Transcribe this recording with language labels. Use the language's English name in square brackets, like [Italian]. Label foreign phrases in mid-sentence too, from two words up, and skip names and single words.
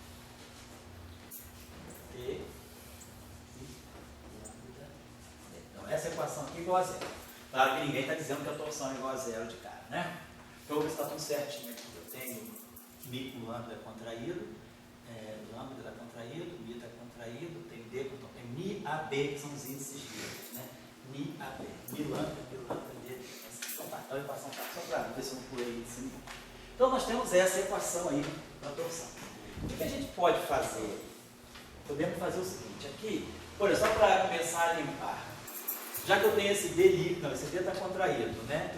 [Portuguese] Então, essa equação aqui é igual a zero. Claro que ninguém está dizendo que a torção é igual a zero de cara, né? Então, vou ver se está tudo certinho aqui. Eu tenho mi com lambda contraído, lambda está contraído, mi está contraído, tem D com é mi AB, que são os índices deles, né? Mi AB, mi lambda, D. Então, tá, então a equação está só para ver se eu não pulei índice nenhum. Então, nós temos essa equação aí para a torção. O que a gente pode fazer? Podemos fazer o seguinte, aqui, por exemplo, só para começar a limpar, já que eu tenho esse D líquido, não, esse D está contraído, né?